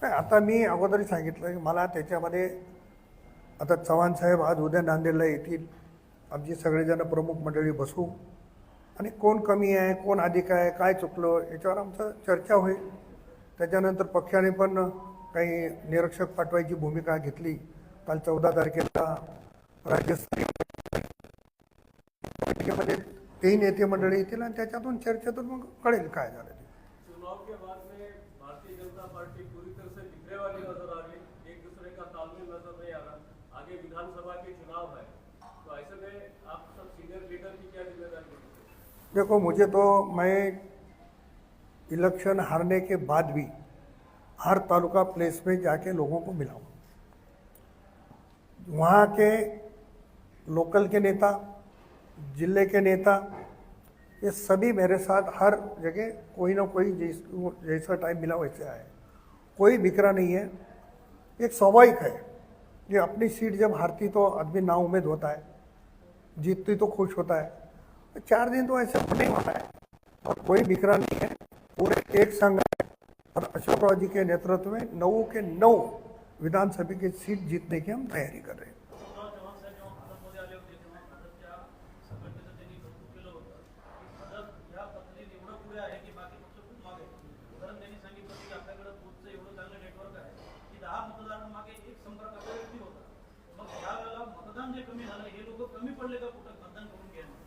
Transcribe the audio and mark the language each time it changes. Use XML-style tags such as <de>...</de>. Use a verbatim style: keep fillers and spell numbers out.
<mr>नाही, आता मी अगोदरही सांगितलं की मला त्याच्यामध्ये आता चव्हाण साहेब आज उद्या नांदेडला येतील, आमची सगळेजण प्रमुख मंडळी बसू आणि कोण कमी आहे कोण अधिक आहे काय चुकलं याच्यावर आमचं चर्चा होईल. त्याच्यानंतर पक्षाने पण काही निरीक्षक पाठवायची भूमिका घेतली. काल चौदा तारखेला राज्यस्तरीय बैठकीमध्ये तेही नेते मंडळी येतील आणि त्याच्यातून चर्चेतून मग कळेल काय झालं ते.</mr> <hi>चुनाव के बाद में भारतीय जनता पार्टी पूरी तरह से बिखरे वाली नजर आ गई, एक दूसरे का तालमेल नजर नहीं आ रहा। आगे विधानसभा के चुनाव है, तो ऐसे में आप सब सीनियर लीडर की क्या जिम्मेदारी है? देखो, मुझे तो मैं इलेक्शन हारने के बाद भी हर तालुका प्लेस में जाके लोगों को मिला हूं। वहाँ के लोकल के नेता, जिले के नेता, ये सभी मेरे साथ हर जगह कोई ना कोई जैस जैसा टाइम मिला वैसे आए, कोई बिखरा नहीं है. एक स्वाभाविक है कि अपनी सीट जब हारती तो आदमी ना उम्मीद होता है, जीतती तो खुश होता है. चार दिन तो ऐसे होने वाला है और कोई बिखरा नहीं है, पूरे एक संघ है और अशोक राव जी के नेतृत्व में नौ के नौ विधानसभा की सीट जीतने की हम तैयारी कर रहे हैं.</hi> <mr>उद्धव चव्हाण साहेब जेव्हा भाजपमध्ये आले होते तेव्हा भाजपच्या संघटनेचं त्यांनी कौतुक केलं होतं की भाजप या पद्धतीत एवढं पुढे आहे की बाकी पक्ष खूप मागे आहेत. कारण त्यांनी सांगितलं की आपल्याकडे कोचचं एवढं चांगलं नेटवर्क आहे की दहा मतदारांमागे एक संपर्क आपला व्यक्ती होता. मग या वेळेला मतदान जे कमी झालं हे लोक कमी पडले का कुठं मतदान करून घ्यायला?</mr>